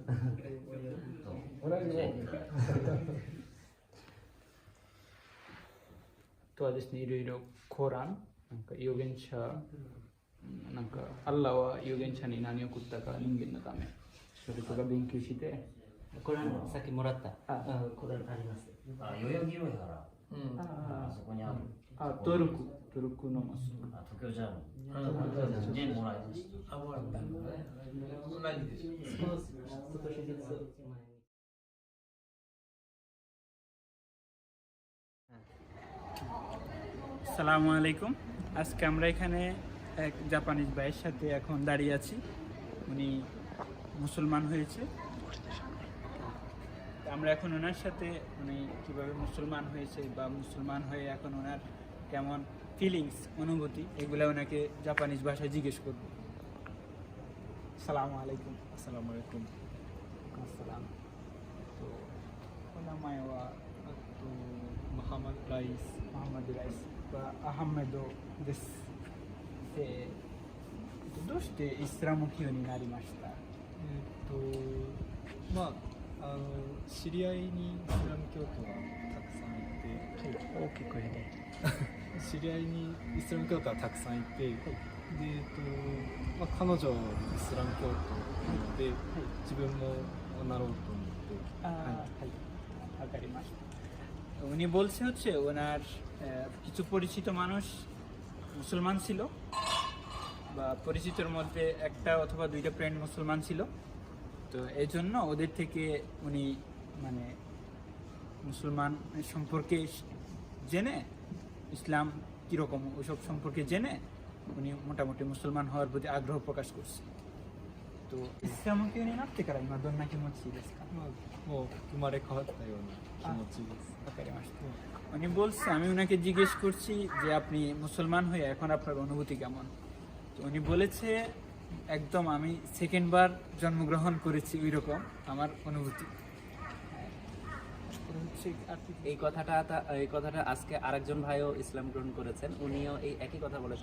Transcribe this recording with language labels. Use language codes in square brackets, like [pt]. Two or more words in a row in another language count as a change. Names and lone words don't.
[ja] とはですね、いろいろコーラン、なんか預言者、なんかアッラーは預言者に何を送ったか人間のため、それとか勉強して、これさっきもらった。これあります。代々木上原そこにある。トルクのマスク。東京ジャムねもらいました。 [ar] السلام عليكم. [bn] আজকে আমরা এখানে এক জাপানিজ ভাইয়ের সাথে এখন দাঁড়িয়ে আছি। উনি মুসলমান হয়েছে। আমরা এখন ওনার সাথে উনি কীভাবে মুসলমান হয়েছে বা মুসলমান হয়ে এখন ওনার কেমন ফিলিংস অনুভূতি এগুলো ওনাকে জাপানিজ ভাষায় জিজ্ঞেস করব। [ar] السلام عليكم. السلام عليكم. [ja] আসসালাম। তো お名前は Muhammad Rais。 Muhammad Raisはアハメドです。どうしてイスラム教になりました？知り合いにイスラム教徒がたくさんいて、大きくね。知り合いにイスラム教徒がたくさんいて、で、彼女もイスラム教徒なので、自分もなろうと思って。 [bn] わかりました。উনি বলছে হচ্ছে ওনার কিছু পরিচিত মানুষ মুসলমান ছিল বা পরিচিতর মধ্যে একটা অথবা দুইটা ফ্রেন্ড মুসলমান ছিল, তো এই জন্য ওদের থেকে উনি মানে মুসলমান সম্পর্কে জেনে ইসলাম কীরকম ওইসব সম্পর্কে জেনে উনি মোটামুটি মুসলমান হওয়ার প্রতি আগ্রহ প্রকাশ করছে। [ja] তো ইসলাম 系になってから今どんな気持ちですか？まあもう生まれ変わったような気持ちです。 [bn] わかりました。উনি বলছে, আমি ওনাকে জিজ্ঞেস করছি যে আপনি মুসলমান হয়ে এখন আপনার অনুভূতি কেমন। তো উনি বলেছে একদম আমি সেকেন্ডবার জন্মগ্রহণ করেছি ওই রকম আমার অনুভূতি। এই কথাটা আজকে আরেকজন ভাইও ইসলাম গ্রহণ করেছেন, উনিও এই একই কথা বলেছেন।